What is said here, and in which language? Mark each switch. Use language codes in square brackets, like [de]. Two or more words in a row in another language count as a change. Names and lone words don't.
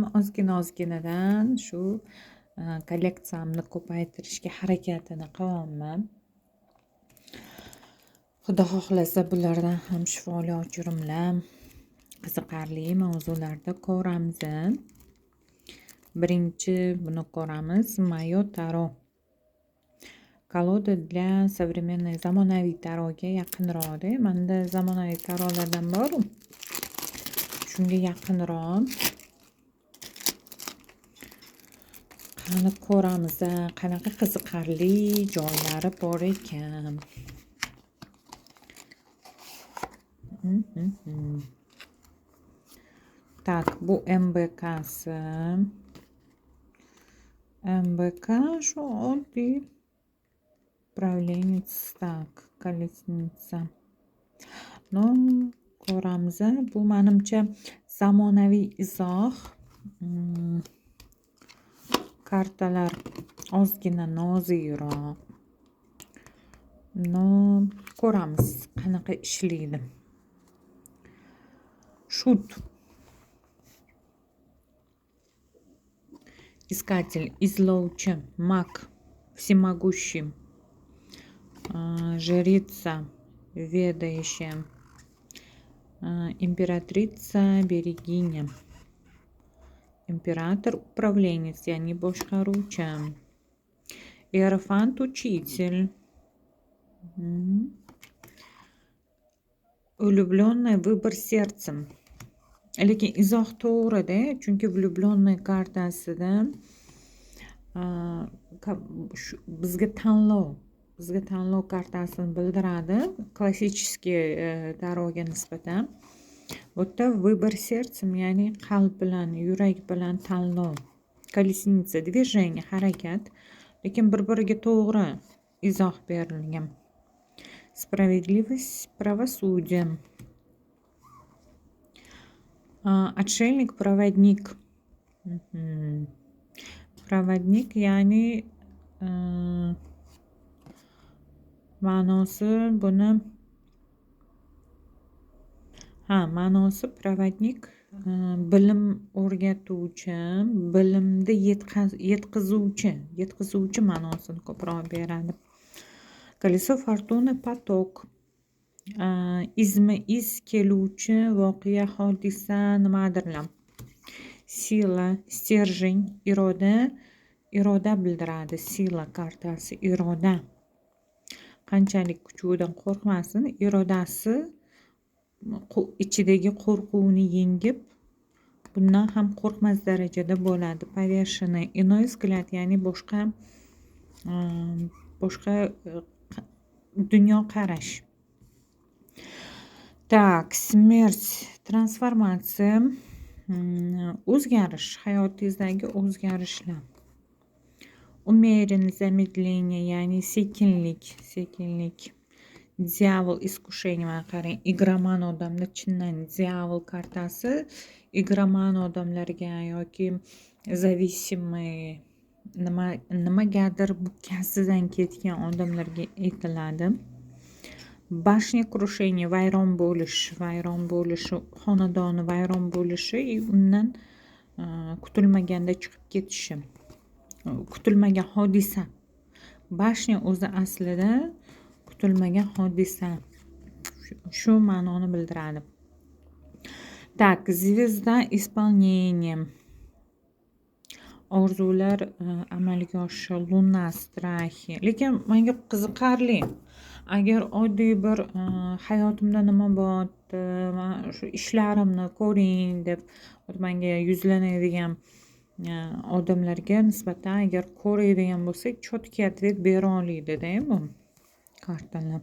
[uz] Ozginadan shu kolleksiyamni ko'paytirishga harakatini qilyapman. Xudo xohlasa bulardan ham shifoli ochirimlar, qiziqarli mavzularda ko'ramiz. Birinchi buni ko'ramiz. [ru] Moё Таро. Колода для современной [uz] zamonaviy taroga yaqinroq. Menda zamonaviy tarolardan bor. Shunga yaqinroq. Qani ko'ramiz, qanaqa qiziqarli joylari bor ekan. Так, bu MBK'si. MBK şu oddiy правленец, [ru] так, колесница. [uz] No, ko'ramiz. Bu menimcha zamonaviy izoh. Kartalar ozgina nozikroq. No, ko'ramiz qanaqa ishlaydi. [ru] Шут. Искатель, изловчий, маг, всемогущий, жрица, ведающая, императрица, берегиня, император, управленец, [uz] yani boshqaruvchi, [ru] иерофант, учитель, влюбленный, выбор сердцем. [uz] Lekin izoh to'g'ri-da, chunki влюбленный kartasida bizga tanlov kartasini bildiradi, klassический taroga nisbatan. Bu yerda [ru] выбор сердцем, [uz] ya'ni qalb bilan, yurak bilan tanlov. [ru] Колесница, движение, [uz] harakat, lekin bir-biriga to'g'ri izoh berilgan. [ru] Справедливость, правосудие. Отшельник, проводник. Проводник, [uz] ya'ni ma'nosi buni ma'nosi проводник, bilim o'rgatuvchi, bilimni yetkazuvchi ma'nosini ko'proq beradi. [ru] Колесо фортуны, поток. [uz] Iz keluvchi voqea, hodisa, nimadirlar. [ru] Сила, стержень, [uz] iroda bildiradi. Sila kartasi, iroda. Qanchalik kuchidan qo'rqmasin, irodasi ichidagi qo'rquvni yengib, bundan ham qo'rqmas darajada bo'ladi. [ru] Повешенный, иной взгляд, [uz] ya'ni boshqa dunyo qarash. [ru] Так, смерть, [uz] transformatsiya, o'zgarish, hayotingizdagi o'zgarishlar. [ru] Умеренность, замедление, [uz] ya'ni sekinlik. Diyavol, искушение, mana qarang, igraman odamda chindan diyavol kartasi igraman odamlarga yoki зависимый, nimagadir bukkasidan ketgan odamlarga aytiladi. [ru] Bashня, крушение, [uz] vayron bo'lishi, xonadoni vayron bo'lishi, undan kutilmaganda chiqib ketishi, kutilmagan hodisa. Bashня o'zi aslida kutilmagan hodisa. Shu ma'noni bildiradi. [ru] Так, звезда, исполнение. [uz] Orzular amalga oshishi, [ru] луна, страхи. [uz] Lekin menga qiziqarli. Agar oddiy bir hayotimda nima bo'lyapti, shu ishlarimni ko'ring deb menga yuzlanadigan odamlarga nisbatan agar ko'radigan bo'lsak, cho'tki ответ bera oladi-da bu kartalar.